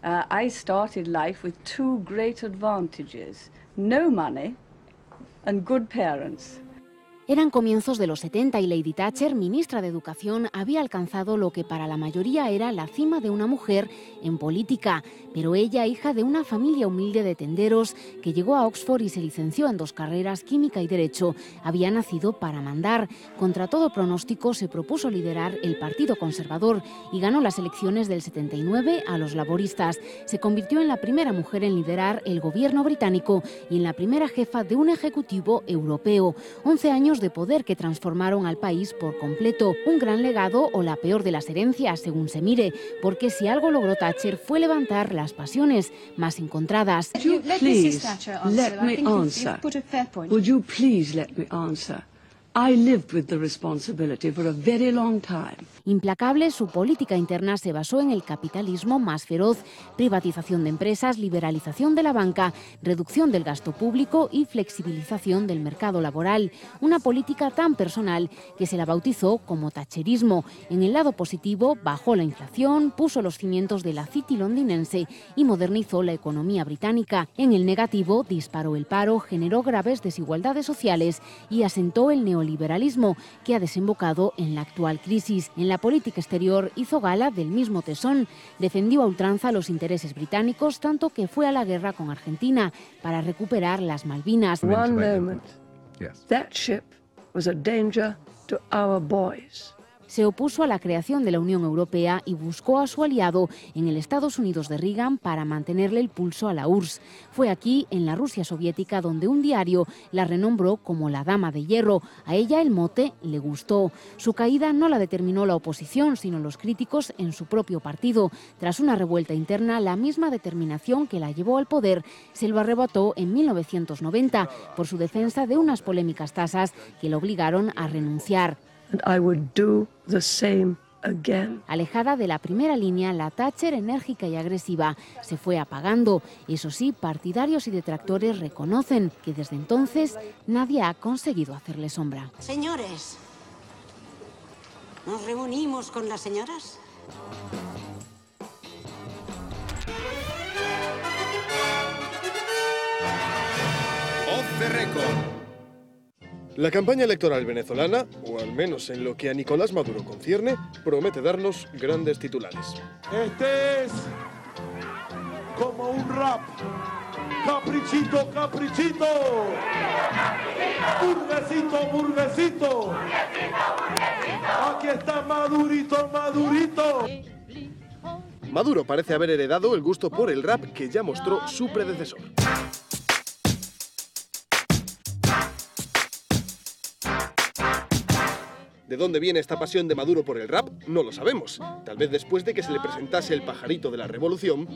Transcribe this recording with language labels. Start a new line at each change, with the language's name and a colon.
English: I started life with two great advantages: no money and good parents.
Spanish: Eran comienzos de los 70 y Lady Thatcher, ministra de Educación, había alcanzado lo que para la mayoría era la cima de una mujer en política. Pero ella, hija de una familia humilde de tenderos que llegó a Oxford y se licenció en 2 carreras, química y derecho, había nacido para mandar. Contra todo pronóstico se propuso liderar el Partido Conservador y ganó las elecciones del 79 a los laboristas. Se convirtió en la primera mujer en liderar el gobierno británico y en la primera jefa de un ejecutivo europeo. 11 años de poder que transformaron al país por completo. Un gran legado o la peor de las herencias, según se mire, porque si algo logró Thatcher fue levantar las pasiones más encontradas.
English: Would you please let me answer? Would you please let me answer? I lived with the responsibility for a very long time.
Spanish: Implacable, su política interna se basó en el capitalismo más feroz, privatización de empresas, liberalización de la banca, reducción del gasto público y flexibilización del mercado laboral. Una política tan personal que se la bautizó como thatcherismo. En el lado positivo, bajó la inflación, puso los cimientos de la City londinense y modernizó la economía británica. En el negativo, disparó el paro, generó graves desigualdades sociales y asentó el neoliberalismo, que ha desembocado en la actual crisis. En la política exterior hizo gala del mismo tesón. Defendió a ultranza los intereses británicos, tanto que fue a la guerra con Argentina para recuperar las Malvinas.
English: One moment. That ship was a danger to our boys.
Spanish: Se opuso a la creación de la Unión Europea y buscó a su aliado en el Estados Unidos de Reagan para mantenerle el pulso a la URSS. Fue aquí, en la Rusia soviética, donde un diario la renombró como la Dama de Hierro. A ella el mote le gustó. Su caída no la determinó la oposición, sino los críticos en su propio partido. Tras una revuelta interna, la misma determinación que la llevó al poder se lo arrebató en 1990 por su defensa de unas polémicas tasas que le obligaron a renunciar.
English: And I would do the same again.
Spanish: Alejada de la primera línea, la Thatcher, enérgica y agresiva, se fue apagando. Eso sí, partidarios y detractores reconocen que desde entonces nadie ha conseguido hacerle sombra. Señores, ¿nos reunimos con las señoras?
English: Off the record.
Spanish: La campaña electoral venezolana, o al menos en lo que a Nicolás Maduro concierne, promete darnos grandes titulares. Este es como un rap. Caprichito, caprichito. Burguesito, burguesito. Aquí está Madurito, Madurito. Maduro parece haber heredado el gusto por el rap que ya mostró su predecesor. ¿De dónde viene esta pasión de Maduro por el rap? No lo sabemos. Tal vez después de que se le presentase el pajarito de la revolución,